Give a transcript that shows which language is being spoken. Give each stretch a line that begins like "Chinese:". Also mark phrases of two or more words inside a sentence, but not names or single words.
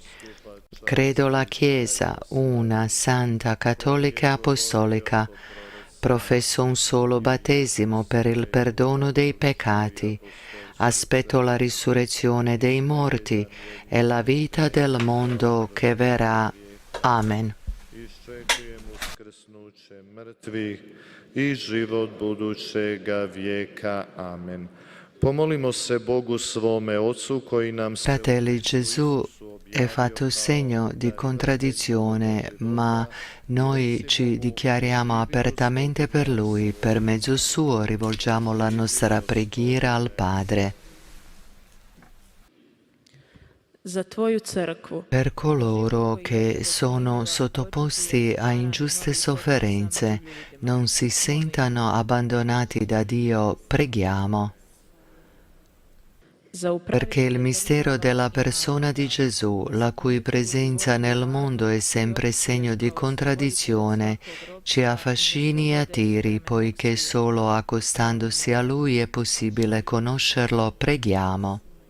Italian: Credo la Chiesa, una, santa, cattolica e apostolica. Professo un solo battesimo per il perdono dei peccati. Aspetto la risurrezione dei morti e la vita del mondo che verrà. Amen.
Croatian: Iščekujem uskrsnuće mrtvih i život budućega vijeka. Amen. Pomolimo se Bogu svome Ocu koji nam se...
Italian: Fratelli, Gesù è fatto segno di contraddizione, ma noi ci dichiariamo apertamente per Lui. Per mezzo suo rivolgiamo la nostra preghiera al Padre.
Croatian: Za tvoju crkvu.
Italian: Per coloro che sono sottoposti a ingiuste sofferenze, non si sentano abbandonati da Dio, preghiamo. Perché il mistero della persona di Gesù, la cui presenza nel mondo è sempre segno di contraddizione, ci affascini e attiri, poiché solo accostandosi a Lui è possibile conoscerlo, preghiamo.